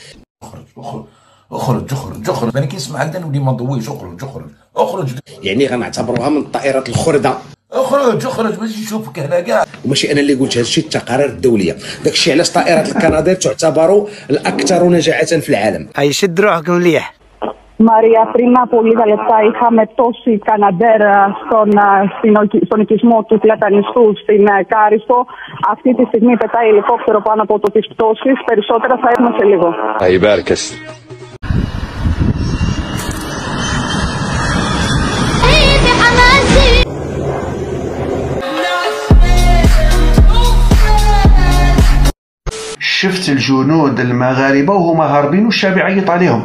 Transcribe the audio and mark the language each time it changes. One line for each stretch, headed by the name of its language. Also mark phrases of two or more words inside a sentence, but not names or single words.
Arabic: اخرج انا كنسمع عندنا ولي ما نضويش. اخرج يعني غنعتبروها من الطائرات الخرده. اخرج باش نشوفك هنا كاع. وماشي انا اللي قلت هادشي، التقارير الدوليه. داكشي علاش طائرات الكندير تعتبر الاكثر نجاعه في العالم. شد روحكم مليح.
Greek: Μαρία, πριν από λίγα λεπτά είχαμε τόση Καναντέρ στον οικισμό του Πλατανιστού στην Κάριστο. Αυτή τη στιγμή πετάει ελικόπτερο πάνω από τις πτώσεις. Περισσότερα θα έχουμε σε λίγο.
Arabic: شفت الجنود المغاربه وهما هاربين والشعب يعيط عليهم.